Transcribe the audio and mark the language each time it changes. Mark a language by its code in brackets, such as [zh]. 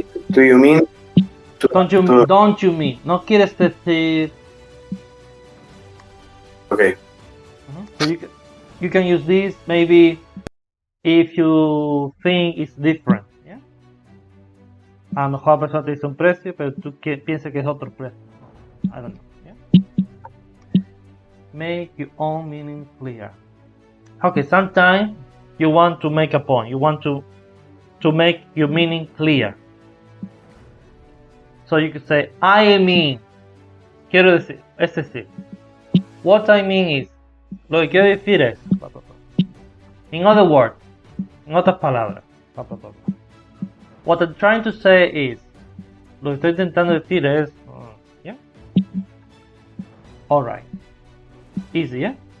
[en] Do you mean? Don't you mean? [es] No quieres decir. [en] Okay. So you can use this maybe if you think it's different, yeah. [es] A lo mejor la persona te dice un precio, pero tú piensas que es otro precio. [en] I don't know. Yeah. Make your own meaning clear. Okay, sometimes you want to make a point. You want to to make your meaning clear. So you could say, I mean, [es] quiero decir, es decir, [en] what I mean is, [es] lo que quiero decir es, [en] in other words, [es] en otras palabras, [en] what I'm trying to say is, [es] lo que estoy intentando decir es, [en] yeah, alright, easy, yeah?